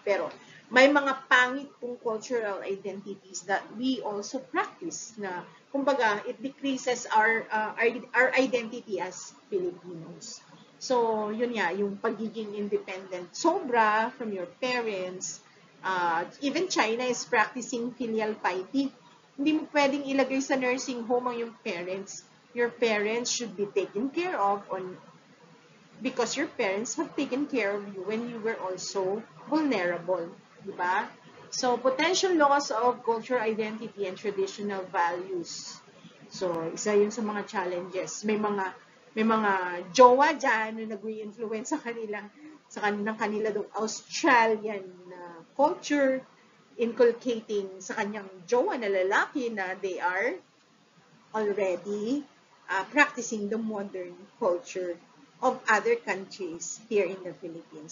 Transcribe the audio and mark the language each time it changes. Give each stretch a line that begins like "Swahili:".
Filipino: Pero may mga pangit pong
English: cultural identities that we also practice na, kumbaga, it decreases our identity as Filipinos.
Filipino: So, yun nga, yung pagiging independent sobra
English: from your parents. Even China is practicing filial piety.
Filipino: Hindi mo pwedeng ilagay sa nursing home ang yung parents.
English: Your parents should be taken care of because your parents have taken care of you when you were also vulnerable. Diba? So, potential loss of cultural identity and traditional values.
Filipino: So, isa yun sa mga challenges. May mga jowa dyan na nag-influence sa kanila daw Australian culture, inculcating sa kanyang jowa na lalaki na
English: they are already practicing the modern culture of other countries here in the Philippines.